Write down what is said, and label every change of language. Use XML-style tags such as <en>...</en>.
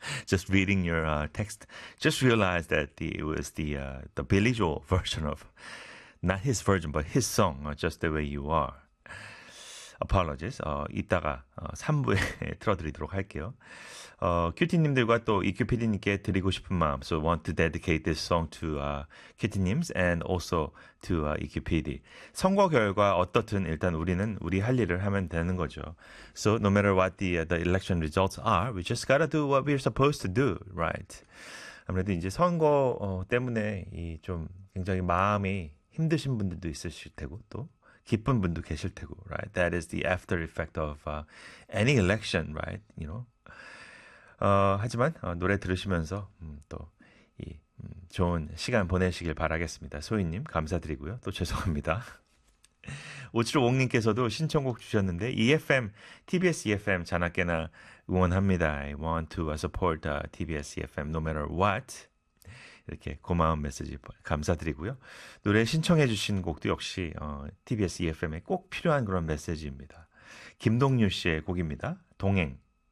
<en>Just reading your text, just realized that it was the Billy Joel version of, not his version, but his song, Just The Way You Are. Apologies.</en> <ko>이따가 3부에 틀어드리도록 할게요. QT님들과 또 EQPD님께 드리고 싶은 마음.</ko> <en>So want to dedicate this song to QT님s and also to EQPD.</en> <ko>선거 결과 어떻든 일단 우리는 우리 할 일을 하면 되는 거죠.</ko> <en>So no matter what the election results are, we just gotta do what we're supposed to do, right?</en> <ko>아무래도 이제 선거 때문에 이 좀 굉장히 마음이 힘드신 분들도 있으실 테고 또 기쁜 분도 계실 테고,</ko> <en>right? That is the after effect of any election, right? You know.</en> <ko>하지만 노래 들으시면서 또 이 좋은 시간 보내시길 바라겠습니다. 소희님 감사드리고요. 또 죄송합니다. 오츠로옹님께서도 신청곡 주셨는데 EFM, TBS EFM 자나깨나 응원합니다.</ko> <en>I want to support TBS EFM no matter what.</en> <ko>이렇게 고마운 메시지 감사드리고요. 노래 신청해 주신 곡도 역시 TBS EFM에 꼭 필요한 그런 메시지입니다. 김동률 씨의 곡입니다. 동행.</ko>